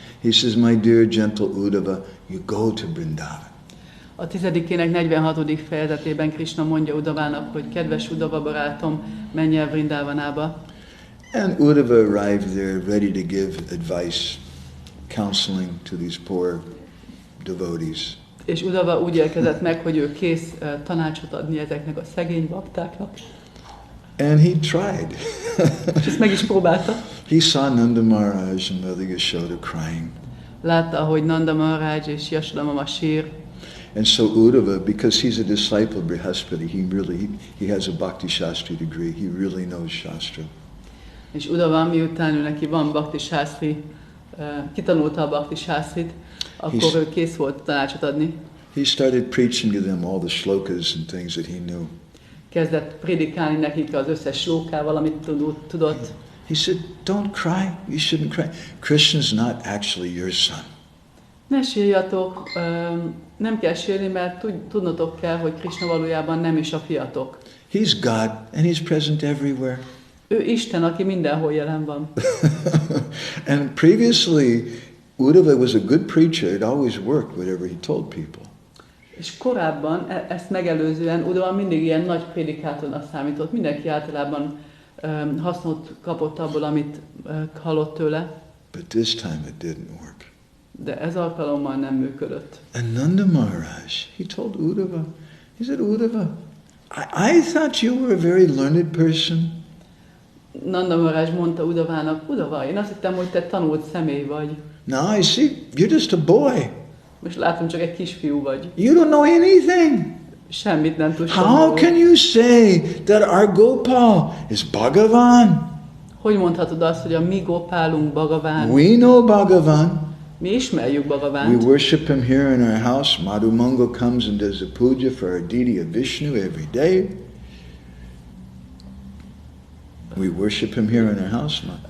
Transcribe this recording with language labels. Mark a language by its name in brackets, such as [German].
[English] He says, my dear gentle Uddhava, you go to Vrindavan. [Hungarian] A 10-ének 46. fejezetében Krishna mondja Uddhavának, hogy kedves Uddhava barátom, menj el Vrindavanába. [English] And Uddhava arrived there ready to give advice, counseling to these poor devotees. [Hungarian] És Uddhava úgy érkezett meg, hogy ő kész tanácsot adni ezeknek a szegény baktáknak. [English] And he tried. [Hungarian] És ezt meg is próbálta. [English] He saw Nanda Maharaj and Mother Yashoda crying. [Hungarian] Látta, hogy Nanda Maharaj és Yashoda mama sír. [English] And so Uddhava, because he's a disciple of Brihaspati, he has a Bhakti Shastri degree. He really knows Shastra. [Hungarian] És Uddhava, miután ő neki van Bhakti Shastri, kitanulta a Bhakti Shastrit, akkor ő kész volt tanácsot adni. [English] He started preaching to them all the shlokas and things that he knew. [Hungarian] Kezdett prédikálni nekik az összes slókával, amit tudott. [English] He said, don't cry, you shouldn't cry. Krishna's not actually your son. [Hungarian] Ne sírjatok, nem kell sírni, mert tudnotok kell, hogy Krishna valójában nem is a fiatok. [English] He's God and he's present everywhere. [Hungarian] Ő Isten, aki mindenhol jelen van. [English] And previously, Uddhava was a good preacher. It always worked, whatever he told people. [Hungarian] És korábban, ezt megelőzően Uddhava mindig ilyen nagy prédikátornak számított. Mindenki általában hasznot kapott abból, amit hallott tőle. [English] But this time it didn't work. [Hungarian] De ez alkalommal nem működött. [English] And Nanda Maharaj, he told Uddhava, he said, Uddhava, I thought you were a very learned person. [Hungarian] Nanda Maharaj mondta Uddhavának, Uddhava, én azt hittem, hogy te tanult személy vagy. [English] Now I see, you're just a boy. [Hungarian] Most látom, csak egy kisfiú vagy. [English] You don't know anything. [Hungarian] Semmit nem tudsz. [English] How can you say that our Gopal is Bhagavan? [Hungarian] Hogy mondhatod azt, hogy a mi Gopálunk Bhagavan? [English] We know Bhagavan. [Hungarian] Mi ismerjük [English] We [Hungarian] Bhagavant. [English] worship him here in our house. Madhu Mangal comes and does a puja for our deity of Vishnu every day. We worship him here in our house.